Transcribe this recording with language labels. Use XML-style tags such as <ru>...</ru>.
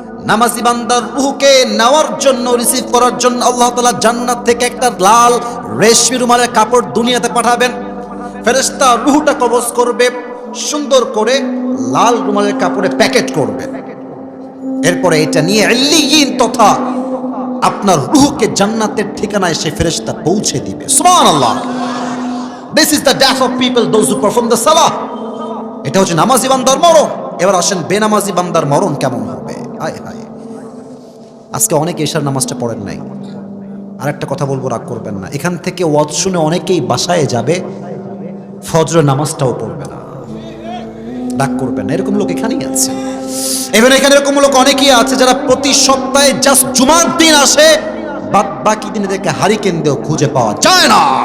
<bn>নামাজি বান্দার রূহকে নেওয়ার জন্য, রিসিভ করার জন্য আল্লাহ তাআলা জান্নাত থেকে একটা লাল রেশমি রুমালের কাপড় দুনিয়াতে পাঠাবেন। ফেরেশতা রূহটা কবজ করবে, সুন্দর করে লাল রুমালের কাপড়ে প্যাকেট করবে। এরপরে এটা নিয়ে ইল্লিয়িন তথা আপনার রূহকে জান্নাতের ঠিকানায় সে ফেরেশতা পৌঁছে দিবে। সুবহানাল্লাহ।</bn> <en>This is the death of people, those who perform the salah.</en> <bn>এটা হচ্ছে নামাজি বান্দার মরণ। এবার আসেন বেনামাজি বান্দার মরণ কেমন হবে। হায় হায়, আজকে অনেকে এশার নামাজটা পড়েন নাই। আরেকটা কথা বলবো, রাগ করবেন না, এখান থেকে ওয়াজ শুনে অনেকেই বাসায় যাবে, ফজরের নামাজটাও পড়বে না। রাগ করবেন না, এরকম লোক এখানেই আছে। এবার এখানে এরকম লোক অনেকেই আছে যারা প্রতি সপ্তাহে জাস্ট জুমার দিন আসে, বাকি দিনে দেখে হারিকেন দিয়েও খুঁজে পাওয়া যায় না।</bn>